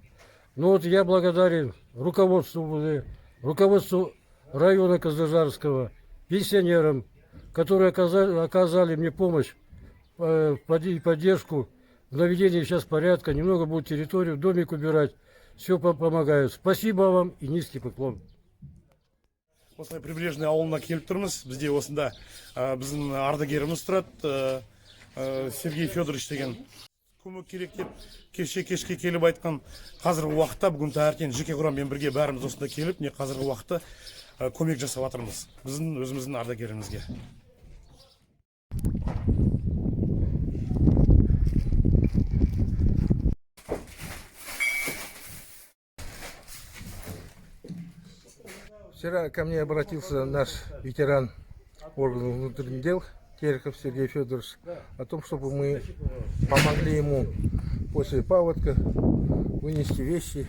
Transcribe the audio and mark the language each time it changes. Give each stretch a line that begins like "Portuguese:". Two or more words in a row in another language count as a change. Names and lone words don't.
Russian: Но вот я благодарен руководству УВД, руководству района Козлежарского, пенсионерам, которые оказали мне помощь и поддержку в наведении сейчас порядка. Немного будет территорию, домик убирать. Все помогают. Спасибо вам и низкий поклон.
Kazakh: Осылай прибрежный ауылына келіп тұрмыз. Бізде осында біздің ардагеріміз тұрады, Сергей Федорович деген. Көмек керек деп кешке келіп айтқан. Қазіргі уақытта бүгін таңертең жеке құраммен бірге бәріміз осында келіп, қазіргі уақытта көмек жасап жатырмыз. Біздің өзіміздің ардагерімізге.
Russian: Вчера ко мне обратился наш ветеран органов внутренних дел Терехов Сергей Федорович о том, чтобы мы помогли ему после паводка вынести вещи.